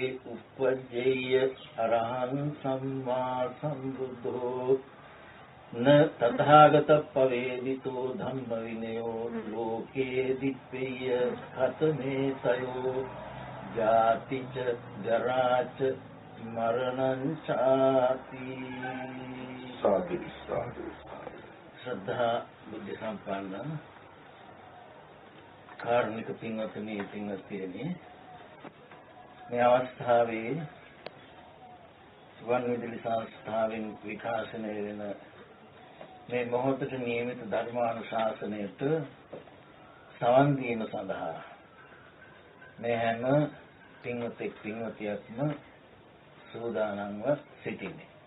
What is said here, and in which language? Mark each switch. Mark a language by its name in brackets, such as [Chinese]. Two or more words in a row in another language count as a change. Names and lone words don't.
[Pali] උප්පජ්ජේය අරහං සම්මා සම්බුද්ධෝ න තථාගත පවේදිතෝ ධම්ම විනයෝ ලෝකේ දිප්පේය කතමේ තයෝ ජාතිච ජරාච මරණං චාති [Sinhala] සාදු සාදු ශ්‍රද්ධා බුද්ධ සම්පන්න කාරුණික පින්වත්නි පින්වත්නි මේ අවස්ථාවේ වන් විදුලි සංස්ථාවෙන් විකාශනය වෙන මේ මොහොතට නියමිත ධර්මානුශාසනයට සවන් දීම සඳහා මේ හැම පින්වතෙක් පින්වතියක්ම සූදානම්ව සිටින්නේ.